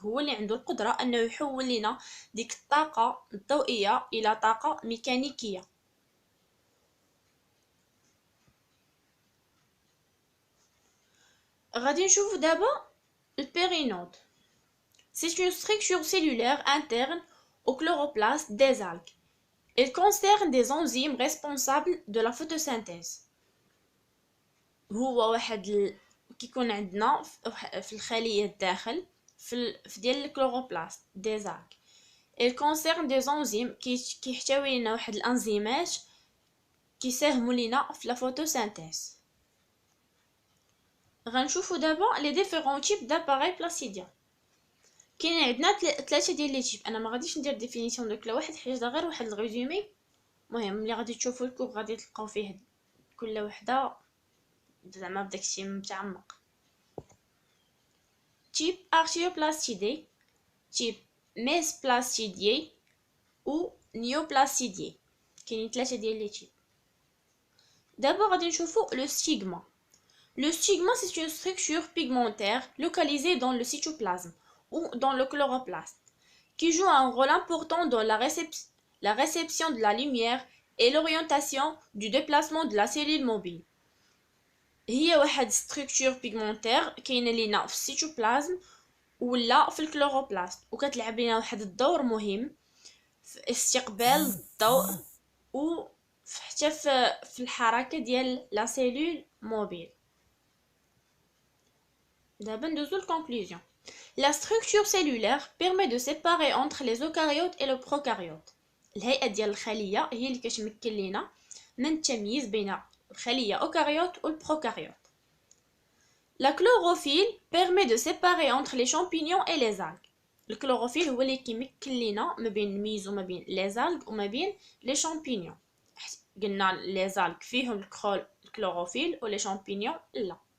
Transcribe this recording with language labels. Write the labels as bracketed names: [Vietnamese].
[Arabic] هو اللي عنده القدرة أنه يحول لنا ديك الطاقة الضوئية إلى طاقة ميكانيكية. غادي نشوفو دابا البيرينود. [French] C'est une structure cellulaire interne au chloroplaste des algues. Elle concerne des enzymes responsables de la photosynthèse. [Arabic] هو واحد كيكون عندنا في الخلية الداخل في ديال الكلوروبلاست دي زاك. [French] Elle concerne des enzymes [Arabic] كيحتوي لنا واحد الانزيمات كيساهموا لينا في لا فوتوسينثيز. غنشوفوا دابا لي ديفيرون تيب داباري بلاستيديان. كاين عندنا ثلاثه ديال لي تيب. انا ما غاديش ندير ديفينيسيون لكل واحد حيت غير واحد الريزومي. المهم اللي غادي تشوفوا الكور غادي تلقاو فيه كل وحده زعما بداكشي متعمق. تيب ارتيوبلاستيدي، تيب ميسبلاستيدي و نيوبلاستيدي. كاينين ثلاثه ديال لي تيب. دابا غادي نشوفوا لو ستيغما. [French] Le stigma, c'est une structure pigmentaire localisée dans le cytoplasme ou dans le chloroplaste, qui joue un rôle important dans la réception de la lumière et l'orientation du déplacement de la cellule mobile. [Arabic] هي واحد structure pigmentaire كاينه لينا في السيتوبلازم ولا في الكلوروبلاست وكتلعب لينا واحد الدور مهم في استقبال الضوء و حتى في الحركه ديال لا سيلول موبيل. [French] D'abord, nous conclusion. La structure cellulaire permet de séparer entre les eucaryotes et les prokaryotes. [Arabic] الهيئة ديال الخلية هي اللي كتمكن لينا من التمييز بين الخلية eucaryote و البروكاريوت. [French] La chlorophylle permet de séparer entre les champignons et les algues. [Arabic] الكلوروفيل هو اللي كيمكن لينا ما بين نميزو ما بين les algues وما بين les champignons. قلنا les algues فيهم الكلوروفيل و les champignons لا.